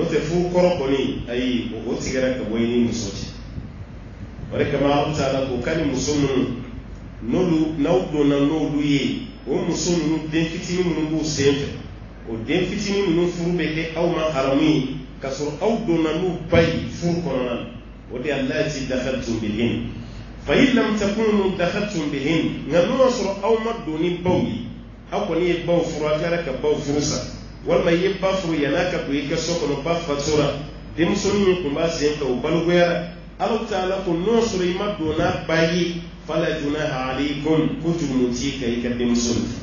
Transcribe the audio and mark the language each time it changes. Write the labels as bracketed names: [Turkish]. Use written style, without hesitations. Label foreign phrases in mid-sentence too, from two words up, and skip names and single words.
[Bambara] tɛ furu kɔrɔ kɔni ayi o tigɛra ka bɔ i ni muso cɛ o de kama Alahu Taala ko ka ni muso minnu n'olu n'aw donna n'olu ye o muso ninnu den fitinin minnu b'u sen fɛ o den fitinin ninnu furu bɛ kɛ aw ma haramu ye ka sɔrɔ aw donna n'u ba ye furu kɔnɔna na o de [Arabic] اللاتي دخلتم بهن فإن لم تكونوا دخلتم بهن [Bambara] nka n'o y'a sɔrɔ aw ma don ni baw ye aw kɔni ye baw furu a tilara ka baw furu sa walima i ye ba furu yan'a ka don i ka so kɔnɔ ba fatura denmusonin min tun b'a sen fɛ o balogoyara Alahu Taala ko n'o y'a sɔrɔ i ma don n'a ba ye [Arabic] فلا جناح عليكم [Bambara] ko jurumu t'i kan i ka denmuso